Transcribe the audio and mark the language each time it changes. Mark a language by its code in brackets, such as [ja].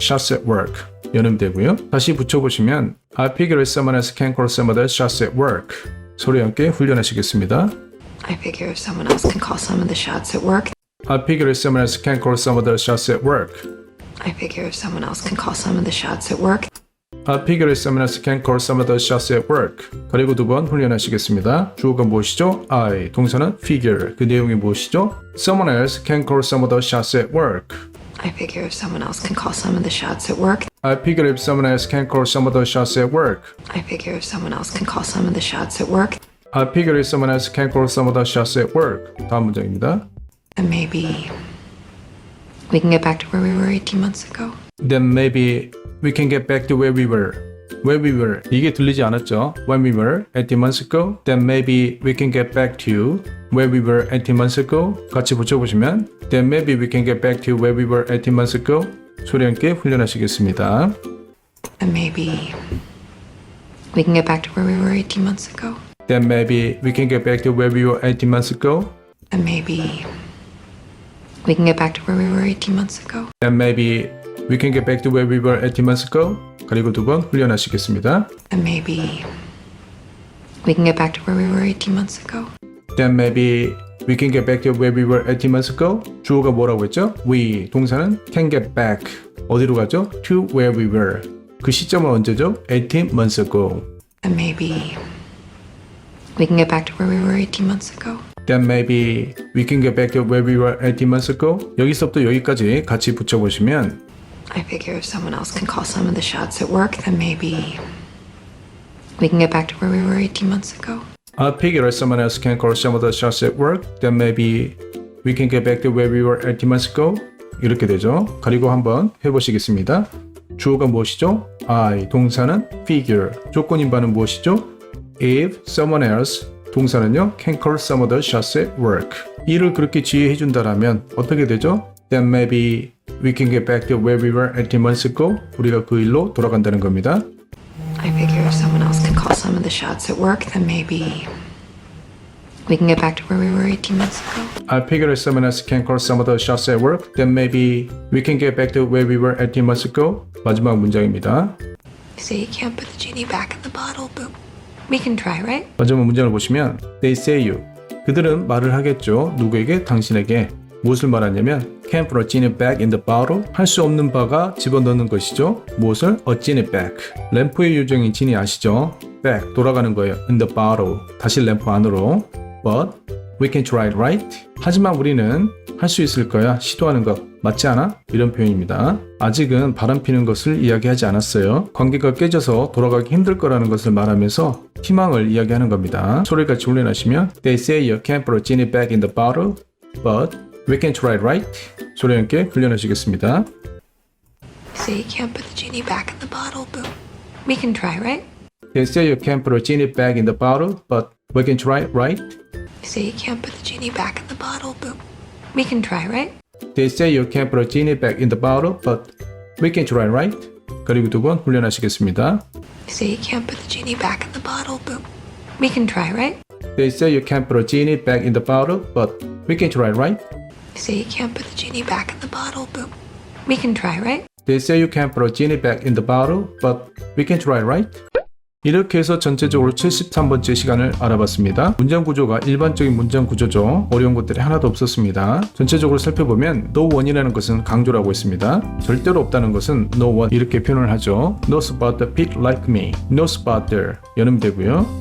[en] shots at work [ko] 연음되고요. 다시 붙여보시면 [en] I figure if someone else can call some other shots at work. [ko] 소리 함께 훈련하시겠습니다. [en] I figure if someone else can call some of the shots at work, I figure if someone else can call some other shots at work. I figure if someone else can call some of the shots at work, I figure someone else can call some of the shots at work. [ko] 그리고 두 번 훈련하시겠습니다. 주어가 무엇이죠? I. 동사는 figure. 그 내용이 무엇이죠? [en] Someone else can call some of the shots at work. I figure if someone else can call some of the shots at work, I figure if someone else can call some of the shots at work. I figure if someone else can call some of the shots at work, I figure if someone else can call some of the shots at work. [ko] 다음 문장입니다. [en] then maybe we can get back to where we were 18 months ago. Then maybe we can get back to where we were. Where we were. [ko] 이게 들리지 않았죠? [en] When we were 18 months ago. Then maybe we can get back to where we were 18 months ago. [ko] 같이 붙여보시면 [en] Then maybe we can get back to where we were 18 months ago. [ko] 소리 함께 훈련하시겠습니다. [en] Then maybe we can get back to where we were 18 months ago. Then maybe we can get back to where we were 18 months ago. Then maybe we can get back to where we were 18 months ago. Then maybe we can get back to where we were 18 months ago. [ko] 그리고 두 번 훈련하시겠습니다. [en] Then maybe we can get back to where we were 18 months ago. Then maybe we can get back to where we were 18 months ago. [ko] 주어가 뭐라고 했죠? We. 동사는 can get back. 어디로 가죠? [en] To where we were. [ko] 그 시점은 언제죠? [en] 18 months ago. Then maybe we can get back to where we were 18 months ago. Then maybe we can get back to where we were 18 months ago. [ko] 여기서부터 여기까지 같이 붙여보시면 [en] I figure if someone else can call some of the shots at work, then maybe we can get back to where we were 18 months ago. I figure if someone else can call some of the shots at work, then maybe we can get back to where we were 18 months ago. [ko] 이렇게 되죠. 그리고 한번 해보시겠습니다. 주어가 무엇이죠? I. 동사는 figure. 조건인바는 무엇이죠? [en] If someone else. 동사는요, can call some of the shots at work. [ko] 이를 그렇게 지휘해 준다라면 어떻게 되죠? [en] Then maybe we can get back to where we were 18 months ago. [ko] 우리가 그 일로 돌아간다는 겁니다. [en] I figure if someone else can call some of the shots at work, then maybe we can get back to where we were 18 months ago. I figure if someone else can call some of the shots at work, then maybe we can get back to where we were 18 months ago. [ko] 마지막 문장입니다. [en] You say you can't put the genie back in the bottle, but we can try, right? [ko] 마지막 문장을 보시면 [en] They say you. [ko] 그들은 말을 하겠죠. 누구에게? 당신에게. 무엇을 말하냐면 [en] Can't put a genie back in the bottle. [ko] 할 수 없는 바가 집어넣는 것이죠. 무엇을? [en] A genie back. [ko] 램프의 요정인 지니 아시죠? [en] Back. [ko] 돌아가는 거예요. [en] In the bottle. [ko] 다시 램프 안으로. [en] But we can try it, right? [ko] 하지만 우리는 할 수 있을 거야. 시도하는 것. 맞지 않아? 이런 표현입니다. 아직은 바람 피는 것을 이야기하지 않았어요. 관계가 깨져서 돌아가기 힘들 거라는 것을 말하면서 희망을 이야기하는 겁니다. 소리를 같이 훈련하시면 [en] They say you can't put a genie back in the bottle, but we can try it, right? [ko] 소리 함께 훈련하시겠습니다. [en] You say you can't put the genie back in the bottle, but we can try, right? They say you can't put a genie back in the bottle, but we can try it, right? You say you can't put the genie back in the bottle, but we can try, right? They say you can't put a genie back in the bottle, but we can try it, right? [ko] 그리고 두 번 훈련하시겠습니다. [en] You say you can't put the genie back in the bottle, but we can try, right? They say you can't put a genie back in the bottle, but we can try it, right? You say you can't put the genie back in the bottle, but we can try, right? They say you can't put a genie back in the bottle, but we can try it, right? [ko] 이렇게 해서 전체적으로 73번째 시간을 알아봤습니다. 문장 구조가 일반적인 문장 구조죠. 어려운 것들이 하나도 없었습니다. 전체적으로 살펴보면 no one이라는 것은 강조라고 했습니다. 절대로 없다는 것은 no one 이렇게 표현을 하죠. [en] No spot pig like me. No spot there. [ko] 연음이 되고요.